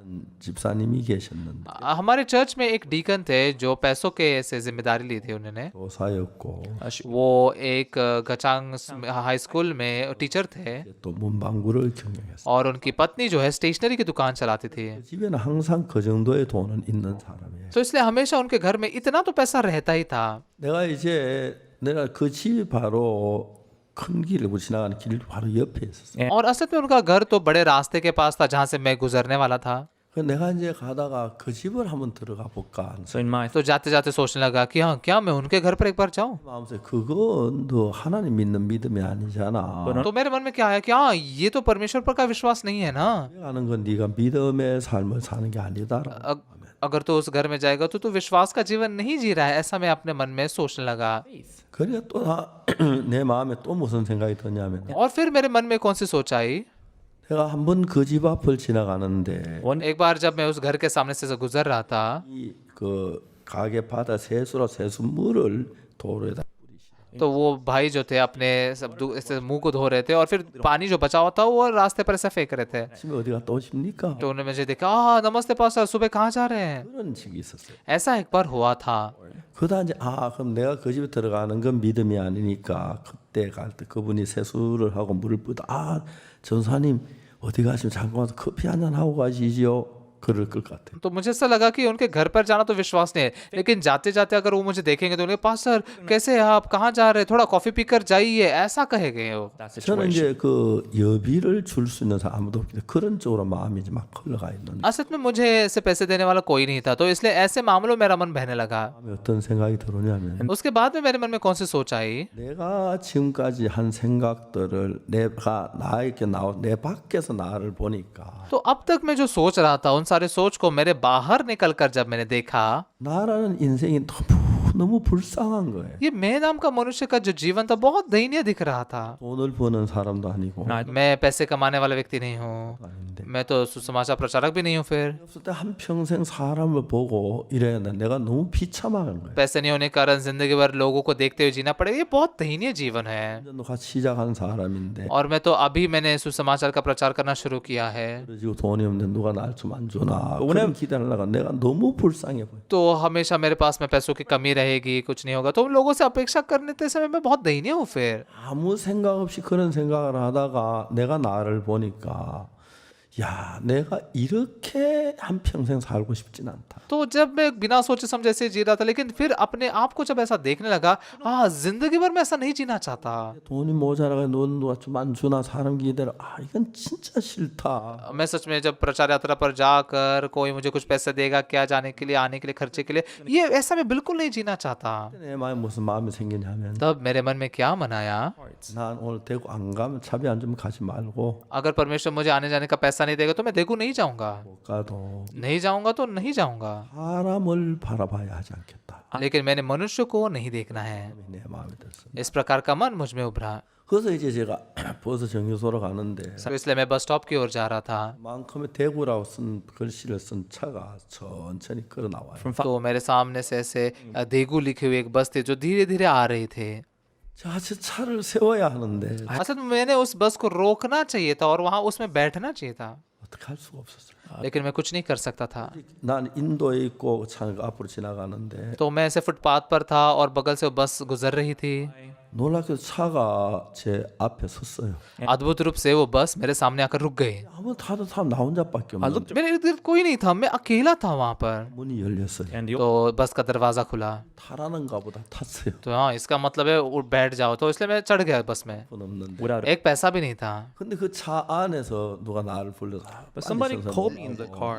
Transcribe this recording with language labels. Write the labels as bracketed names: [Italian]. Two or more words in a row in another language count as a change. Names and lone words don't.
[Korean] 집사님이 계셨는데 [Hindi] हमारे चर्च में एक डीकन थे जो पैसों के से जिम्मेदारी ली थी उन्होंने। [Korean] 교사였고 [Hindi] वो एक गचांग [English] high school [Hindi] में टीचर थे [Korean] 또 문방구를 경영했어요. [Hindi] और उनकी पत्नी जो है स्टेशनरी की दुकान चलाती थी। [Korean] 집에는 항상 그 정도의 돈은 있는 사람이에요. [Hindi] तो इसलिए हमेशा उनके घर में इतना तो पैसा रहता ही था। [Korean] 내가 그 집이 바로 큰 길을 지나가는 길 바로 옆에 있었어요. [Hindi] और असल में उनका घर तो बड़े रास्ते के पास था जहाँ से मैं गुजरने वाला था। [Korean] 그래서 내가 이제 가다가 그 집을 한번 들어가 볼까 하는 [English] so in my [Hindi] तो जाते जाते सोचने लगा कि हाँ क्या मैं उनके घर पर एक बार जाऊं। [Korean] 마음속에 그건 너 하나님 믿는 믿음이 아니잖아. [Hindi] तो मेरे मन में क्या आया कि हाँ ये तो परमेश्वर पर का विश्वास नहीं है ना। [Korean] 하는 건 네가 믿음의 삶을 사는 게 아니다. [Hindi] अगर तो उस घर में जाएगा तो तू विश्वास का जीवन नहीं जी रहा है, ऐसा मैं अपने मन में सोचने लगा। [Korean] 그래 또 내 마음에 또 무슨 생각이 드냐면 [Hindi] और फिर मेरे मन में कौन सी सोच आई, [Korean] 내가 한번 그 집 앞을 지나가는데 [Hindi] एक बार जब मैं उस घर के सामने से गुजर रहा था [Korean] 이 그 가게 바다 세수로 세수물을 도로에다 [Hindi] तो वो भाई जो थे अपने सब ऐसे मुंह को धो रहे थे और फिर पानी जो बचा हुआ था वो रास्ते पर ऐसे फेंक रहे थे। [Korean] 아침에 어디 갔다 오십니까? [Hindi] तो उन्होंने मुझे देखा, नमस्ते पास्टर, सुबह कहाँ जा रहे हैं। [Korean] 그런 식이 있었어요. [Hindi] ऐसा एक बार हुआ था। [Korean] 그러다 이제 그럼 내가 그 집에 들어가는 건 믿음이 아니니까 그때 갈 때 그분이 세수를 하고 물을 뿌다 전사님 어디 가시면 잠깐 와서 커피 한잔 하고 가시지요. 그럴 것 같아요. [Hindi] तो मुझे ऐसा लगा कि उनके घर पर जाना तो विश्वास नहीं है, लेकिन जाते जाते अगर वो मुझे देखेंगे तो उन्हें पास्टर कैसे हैं आप, कहाँ जा रहे हैं, थोड़ा कॉफी पीकर जाइए, ऐसा कहेंगे वो। [English] that [Korean] 저는 [English] situation. [Korean] 이제 그 여비를 줄 수 있는 사람 아무도 없기 때문에 그런 쪽으로 마음이 이제 막 흘러가 있는. [Hindi] असल में मुझे ऐसे पैसे देने वाला कोई नहीं था, तो इसलिए ऐसे मामलों में मेरा मन बहने लगा। [Korean] 마음에 어떤 생각이 들어오냐면 [Hindi] उसके बाद में मेरे मन में कौन सी सोच आई, [Korean] 내가 지금까지 한 생각들을 내가 나에게 내 밖에서 나를 보니까 [Hindi] तो अब तक मैं जो सोच रहा था उन सारे सोच को मेरे बाहर निकलकर जब मैंने देखा, [Korean] 나라는 인생이 너무 불쌍한 거예요. [Hindi] ये मैं नाम का मनुष्य का जो जीवन था बहुत दयनीय दिख रहा था। [Korean] 돈을 버는 사람도 아니고 [Hindi] मैं पैसे कमाने वाला व्यक्ति नहीं हूँ, [Korean] 아닌데 [Hindi] मैं तो सुसमाचार प्रचारक भी नहीं हूँ। फिर [Korean] 없을 때 한 평생 사람을 보고 이래야 돼. 내가 너무 비참한 거예요. [Hindi] पैसे नहीं होने के कारण जिंदगी भर लोगों को देखते हुए जीना पड़ेगा, ये बहुत दयनीय जीवन है। [Korean] 완전 같이 시작한 사람인데 [Hindi] और मैं तो अभी मैंने सुसमाचार का प्रचार करना शुरू किया है, [Korean] 그러지고 돈이 없는데 누가 날 좀 안 주나 그런 기다리다가 내가 너무 불쌍해 보여. [Hindi] तो हमेशा मेरे पास में पैसों की कमी रहेगी, कुछ नहीं होगा, तो उन लोगों से अपेक्षा करने के समय मैं बहुत दयनीय हूँ। फिर [Korean] 아무 생각 없이 그런 생각을 하다가 내가 나를 보니까 야, 내가 이렇게 한 평생 살고 싶진 않다. [Hindi] तो जब मैं बिना सोचे समझे ऐसे जी रहा था, लेकिन फिर अपने आप को जब ऐसा देखने लगा, जिंदगी भर मैं ऐसा नहीं जीना चाहता। [Korean] 돈이 모자라가 넌 누가 좀 안 주나 사람 기대로 이건 진짜 싫다. [Hindi] मैं सच में जब प्रचार यात्रा पर जाकर कोई मुझे कुछ पैसे देगा क्या जाने के लिए, आने के लिए, खर्चे के लिए, ये ऐसा मैं बिल्कुल नहीं जीना चाहता। [Korean] 내 마음에 무슨 마음이 생기냐면 [Hindi] तब मेरे मन में क्या मन आया, [Korean] 난 오늘 대구 안 가면 차비 안 주면 가지 말고 [Hindi] अगर परमेश्वर मुझे आने जाने का पैसा नहीं देगा तो मैं देखू नहीं जाऊंगा, [Korean] 못 가도 [Hindi] नहीं जाऊंगा तो नहीं जाऊंगा, [Korean] 사람을 바라봐야 하지 않겠다. [Hindi] लेकिन मैंने मनुष्य को नहीं देखना है। [Korean] 내 마음에 들었습니다. [Hindi] इस प्रकार का मन मुझ में उभरा। [Korean] 그래서 이제 제가 버스 정류소로 가는데 [Hindi] तो इसलिए मैं [English] bus stop [Hindi] की ओर जा रहा था। [Korean] 만큼의 대구라고 쓴 글씨를 쓴 차가 천천히 걸어 나와요. [Hindi] तो मेरे सामने से ऐसे देगू लिखी हुई एक बस थी जो धीरे धीरे आ रही थी। [Korean] 자, 저 차를 세워야 하는데 [Hindi] असल में मैंने उस बस को रोकना चाहिए था और वहां उसमें बैठना चाहिए था, [Korean] 어떻게 할 수가 없었어요. [Hindi] लेकिन मैं कुछ नहीं कर सकता था। [Korean] 난 인도에 있고 차가 앞으로 지나가는데 [Hindi] तो मैं ऐसे फुटपाथ पर था और बगल से वो बस गुजर रही थी। [Korean] 놀랍게도 차가 제 앞에 섰어요. [Hindi] अद्भुत रूप से वो बस मेरे सामने आकर रुक गई। [Korean] 아무 타도 사람 나 혼자밖에 없는데 [Hindi] मेरे इर्द गिर्द कोई नहीं था, मैं अकेला था वहां पर। [Korean] 문이 열렸어요. [English] And the [Hindi] तो बस का दरवाजा खुला। [Korean] 타라는가 보다 탔어요. [Hindi] तो हाँ, इसका मतलब है बैठ जाओ, तो इसलिए मैं चढ़ गया बस में। [Korean] 돈 없는데. [English] without [Hindi] एक पैसा भी नहीं था, [Korean] 근데 그 차 안에서 누가 나를 불러서 [English] but somebody called me in the car.